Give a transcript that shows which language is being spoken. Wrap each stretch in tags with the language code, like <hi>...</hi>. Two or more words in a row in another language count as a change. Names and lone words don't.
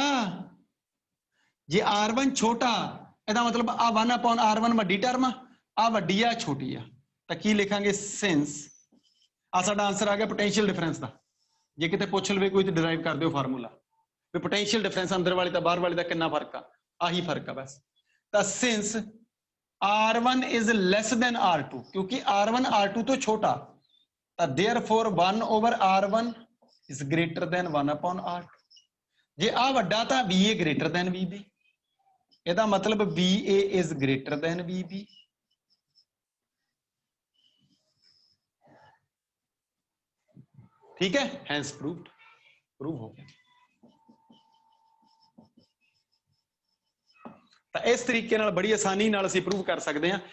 <pa>ਜੇ R1 ਛੋਟਾ, ਇਹਦਾ ਮਤਲਬ ਆ 1/R1 ਵੱਡੀ ਟਰਮ ਆ, ਆ ਵੱਡੀ ਆ ਛੋਟੀ ਆ, ਤਾਂ ਕੀ ਲਿਖਾਂਗੇ? ਸਿੰਸ ਆ ਸਾਡਾ ਆਨਸਰ ਆ ਗਿਆ</pa> <en>potential difference</en> <pa>ਦਾ। ਜੇ ਕਿਤੇ ਪੁੱਛ ਲਵੇ ਕੋਈ ਤਾਂ ਡਿਰਾਈਵ ਕਰ ਦਿਓ ਫਾਰਮੂਲਾ ਵੀ</pa> <en>potential difference</en> <pa>ਅੰਦਰ ਵਾਲੇ ਤਾਂ ਬਾਹਰ ਵਾਲੇ ਦਾ ਕਿੰਨਾ ਫਰਕ ਆ, ਆਹੀ ਫਰਕ ਆ ਬਸ। ਤਾਂ ਸਿੰਸ</pa> <en>R1 is less than R2,</en> <pa>ਕਿਉਂਕਿ R1 R2 ਤੋਂ ਛੋਟਾ, ਤਾਂ</pa> <en>therefore 1/R1 is greater than 1/R2।</en> <pa>ਜੇ ਆ ਵੱਡਾ ਤਾਂ</pa> <en>VA greater than VB,</en> <pa>ਇਹਦਾ ਮਤਲਬ</pa> <en>VA is greater than VB।</en> <pa>ਠੀਕ ਹੈ,</pa> <en>hence proved,</en> <pa>ਪ੍ਰੂਵ ਹੋ ਗਿਆ। ਤਾਂ ਇਸ ਤਰੀਕੇ ਨਾਲ ਬੜੀ ਆਸਾਨੀ ਨਾਲ ਅਸੀਂ ਪ੍ਰੂਵ ਕਰ ਸਕਦੇ ਹਾਂ।</pa>